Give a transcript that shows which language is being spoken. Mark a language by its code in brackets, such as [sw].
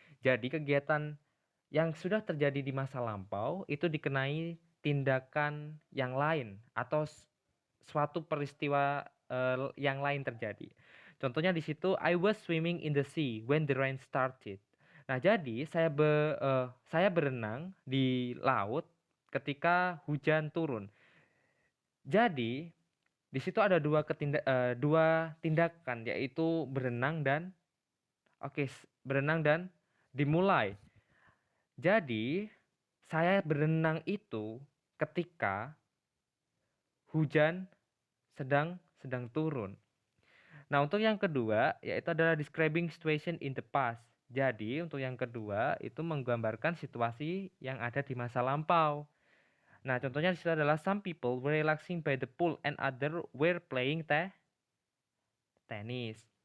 [id] Jadi kegiatan yang sudah terjadi di masa lampau itu dikenai tindakan yang lain atau suatu peristiwa yang lain terjadi. Contohnya di situ [en] I was swimming in the sea when the rain started. [id] Nah, jadi saya berenang di laut ketika hujan turun. Jadi di situ ada dua tindakan yaitu berenang dan berenang dan dimulai. Jadi saya berenang itu ketika hujan sedang sedang turun. Nah, untuk yang kedua yaitu adalah [en] describing situation in the past. [id] Jadi, untuk yang kedua itu menggambarkan situasi yang ada di masa lampau. Nah, contohnya di situ adalah [en] some people were relaxing by the pool and other were playing tenis.